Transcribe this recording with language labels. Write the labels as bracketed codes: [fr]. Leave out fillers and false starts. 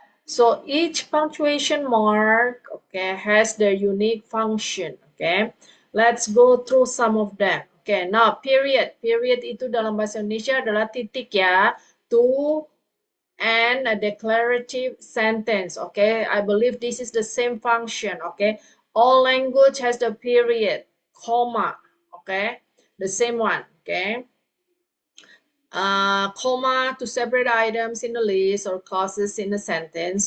[en] So each punctuation mark, okay, has their unique function. Okay, let's go through some of them. Okay, now period. [id] Period itu dalam bahasa Indonesia adalah titik ya, [en] to end a declarative sentence. Okay, I believe this is the same function. Okay, all language has the period, comma. Okay, the same one. Okay. Comma to separate items in the list or clauses in a sentence.